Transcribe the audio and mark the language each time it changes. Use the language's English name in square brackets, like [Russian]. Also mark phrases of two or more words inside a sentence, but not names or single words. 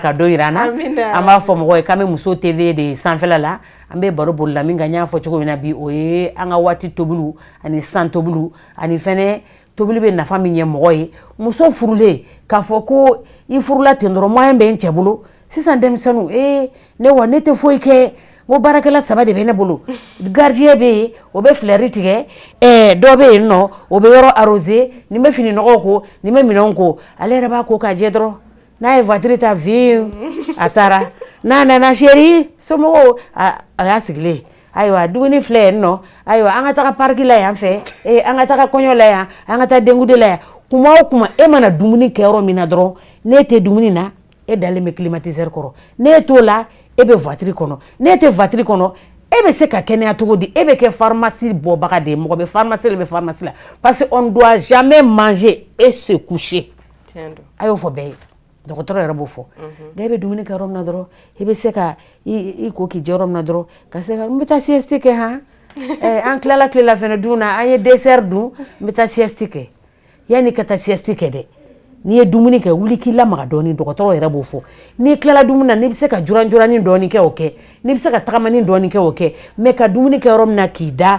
[Bambara] ka dɔ yira an na an b'a fɔ mɔgɔw ye k'an bɛ muso tv de sanfɛla la an bɛ baro bolila min kan n y'a fɔ cogo min na bi o ye an ka waati tobiliw ani sisan tobiliw ani fɛnɛ tobili bɛ nafa min ɲɛ mɔgɔ ye muso furulen k'a fɔ ko i furula ten dɔrɔn moyen bɛ n cɛ bolo sisan denmisɛnninw ne wa ne tɛ foyi kɛ n ko baarakɛla 3 de bɛ ne bolo gardien bɛ yen o bɛ filɛri tigɛ dɔ bɛ yen nɔ o bɛ yɔrɔ arroser nin bɛ fini nɔgɔw ko nin bɛ minɛnw ko ale yɛrɛ b'a ko k'a jɛ dɔrɔn n'a ye voiture [French] ta vie [Bambara] a taara n'a nana chérie somɔgɔw a y'a sigilen ayiwa dumuni filɛ yen nɔ ayiwa an ka taga pariki la yan fɛ an ka taga kɔɲɔ la yan an ka taa denkundi la yan kuma o kuma e mana dumuni kɛ yɔrɔ min na dɔrɔn n'e tɛ dumuni na e dalen bɛ climatiseur kɔrɔ n'e t'o la e bɛ voiture kɔnɔ n'e tɛ voiture kɔnɔ e bɛ se ka kɛnɛya cogo di e bɛ kɛ pharmacie bɔbaga de ye mɔgɔ bɛ pharmacie la bɛ pharmacie la [French] parce que on doit jamais manger et se coucher [Bambara] a y'o fɔ bɛɛ ye dɔgɔtɔrɔ yɛrɛ b'o fɔ n'e bɛ dumuni kɛ yɔrɔ min na dɔrɔn i bɛ se ka i ko k'i jɛ yɔrɔ min na dɔrɔn ka se ka n bɛ taa sieste kɛ han an tilala tilelafana dun na an ye dessert dun n bɛ taa sieste kɛ yanni ka taa sieste kɛ dɛ n'i ye dumuni kɛ wuli k'i lamaga dɔɔni dɔgɔtɔrɔ yɛrɛ b'o fɔ n'i tilala dumuni na n'i bɛ se ka juran-juranin dɔɔni kɛ o kɛ n'i bɛ se ka tagamani dɔɔni kɛ o kɛ mais ka dumuni kɛ yɔrɔ min na k'i da